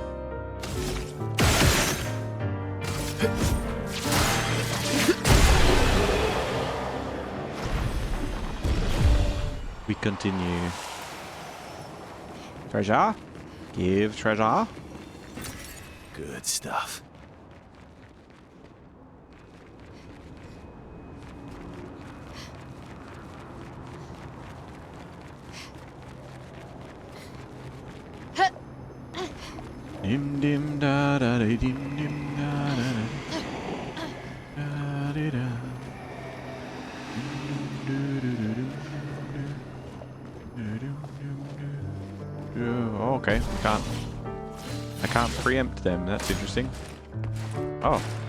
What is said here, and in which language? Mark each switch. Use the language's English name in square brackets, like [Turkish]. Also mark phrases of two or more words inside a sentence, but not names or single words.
[English] We continue. Treasure? Give treasure. Good stuff. Dim dim da da da dim dim da da da da da. Oh, okay, I can't preempt them. That's interesting. Oh.